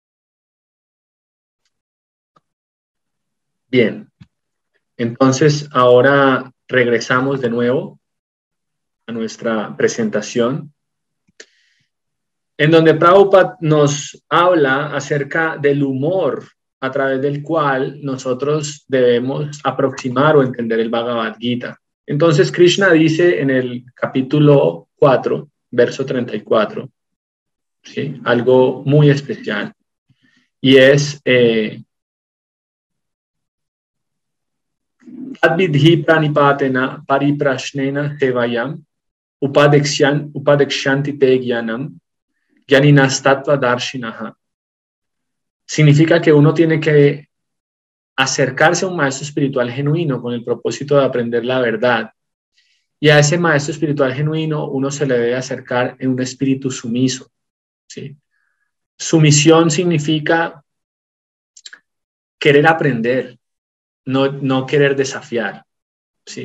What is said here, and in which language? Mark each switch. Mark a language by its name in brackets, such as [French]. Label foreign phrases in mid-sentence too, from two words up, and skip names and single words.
[Spanish] Bien, entonces ahora regresamos de nuevo a nuestra presentación, en donde Prabhupada nos habla acerca del humor a través del cual nosotros debemos aproximar o entender el Bhagavad Gita. Entonces Krishna dice en el capítulo 4, verso 34, ¿sí? Algo muy especial, y es [Sanskrit] Tadvidhi pranipatena pariprashnena sevayam upadekshanti te gyanam gyaniнаstatva darshinaha. [Spanish] Significa que uno tiene que acercarse a un maestro espiritual genuino con el propósito de aprender la verdad. Y a ese maestro espiritual genuino uno se le debe acercar en un espíritu sumiso, ¿sí? Sumisión significa querer aprender, no querer desafiar, ¿sí?